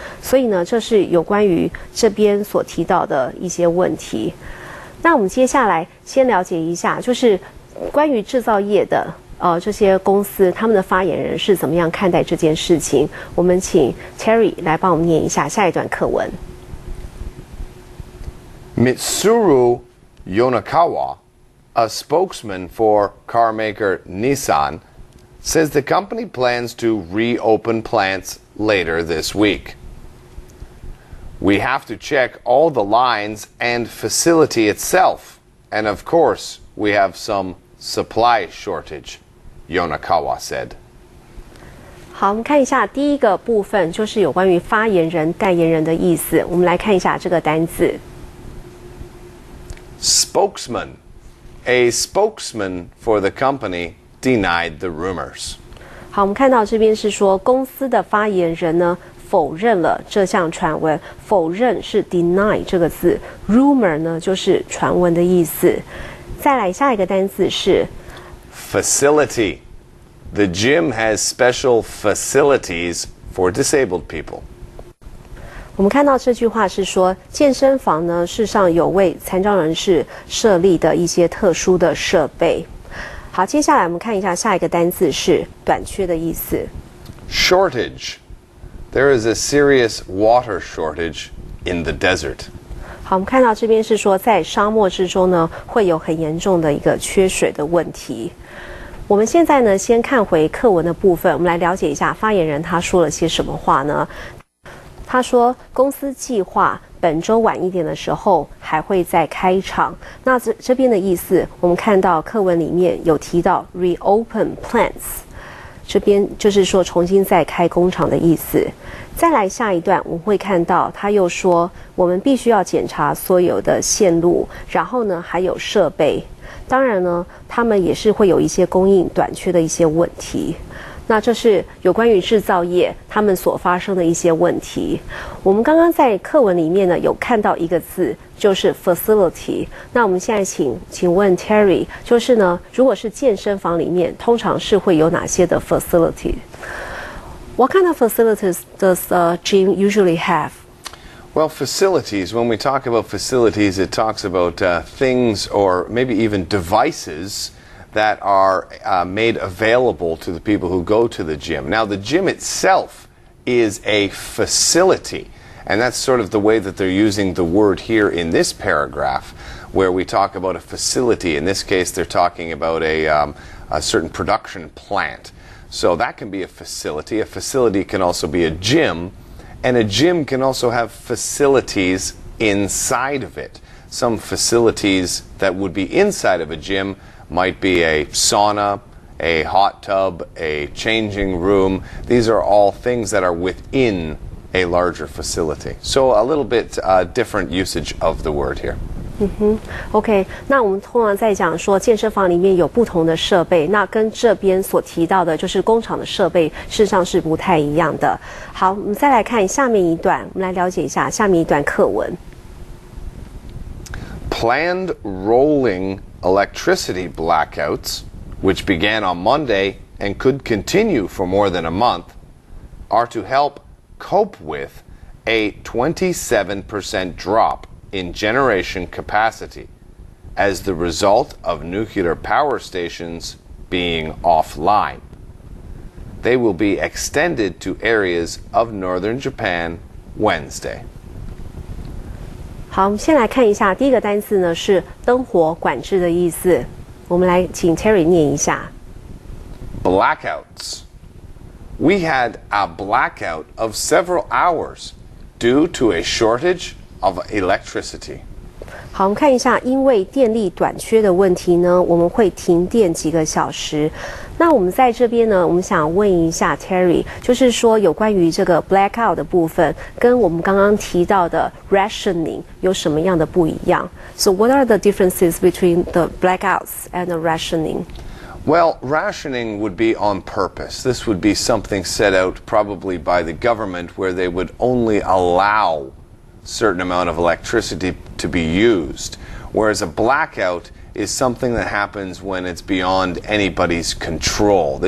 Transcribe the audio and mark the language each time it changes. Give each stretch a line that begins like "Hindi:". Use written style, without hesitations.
Chinese: 所以呢，这是有关于这边所提到的一些问题。那我们接下来先了解一下，就是关于制造业的这些公司他们的发言人是怎么样看待这件事情。我们请 Terry 来帮我们念一下下一段课文。
English: Mitsuru Yonakawa, a spokesman for carmaker Nissan, says the company plans to reopen plants later this week. We have to check all the lines and facility itself. And of course, we have some supply shortage, Yonakawa said.
Chinese: 好，我们看一下第一个部分，就是有关于发言人、代言人的意思。我们来看一下这个单字。
English: Spokesman. A spokesman for the company denied the rumors.
Chinese: 好，我们看到这边是说公司的发言人呢否认了这项传闻，否认是 deny 这个字 ，rumor 呢就是传闻的意思。再来下一个单字是
English: Facility. The gym has special facilities for disabled people.
Chinese: 我们看到这句话是说，健身房呢，事实上有为残障人士设立的一些特殊的设备。好，接下来我们看一下下一个单字是短缺的意思。 Shortage. There is a serious water shortage in the desert. 好，我们看到这边是说，在沙漠之中呢，会有很严重的一个缺水的问题。我们现在呢，先看回课文的部分，我们来了解一下发言人他说了些什么话呢？他说，公司计划本周晚一点的时候还会再开场。那这边的意思，我们看到课文里面有提到 reopen plants， 这边就是说重新再开工厂的意思。再来下一段，我们会看到他又说，我们必须要检查所有的线路，然后呢还有设备。当然呢，他们也是会有一些供应短缺的一些问题。那这是有关于制造业他们所发生的一些问题。我们刚刚在课文里面呢有看到一个字，就是 facility。那我们现在请问 Terry， 就是呢，如果是健身房里面，通常是会有哪些的 facility？
English: What kind of facilities does a gym usually have? Well, facilities, when we talk about facilities, it talks about things or maybe even devices that are made available to the people who go to the gym. Now, the gym itself is a facility, and that's sort of the way that they're using the word here in this paragraph, where we talk about a facility. In this case, they're talking about a certain production plant. So that can be a facility. A facility can also be a gym, and a gym can also have facilities inside of it. Some facilities that would be inside of a gym might be a sauna, a hot tub, a changing room. These are all things that are within a larger facility. So a little bit different usage of the word here.
Chinese: OK， 那我们通常在讲说健身房里面有不同的设备，那跟这边所提到的就是工厂的设备，事实上是不太一样的。好，我们再来看下面一段，我们来了解一下下面一段课文。
English: Planned rolling electricity blackouts, which began on Monday and could continue for more than a month, are to help cope with a 27% drop in generation capacity as the result of nuclear power stations being offline. They will be extended to areas of northern Japan Wednesday.
Chinese: 好，我们先来看一下第一个单词呢是灯火管制的意思。我们来请 Terry 念一下。
English: Blackouts. We had a blackout of several hours due to a shortage of electricity.
Chinese: 好，我们看一下，因为电力短缺的问题呢，我们会停电几个小时。那我们在这边呢，我们想问一下 Terry， 就是说有关于这个 blackout 的部分，跟我们刚刚提到的 rationing 有什么样的不一样 ？
English: So what are the differences between the blackouts and the rationing? Well, rationing would be on purpose. This would be something set out probably by the government where they would only allow certain amount of electricity to be used, whereas a blackout is something that happens when it's beyond anybody's control.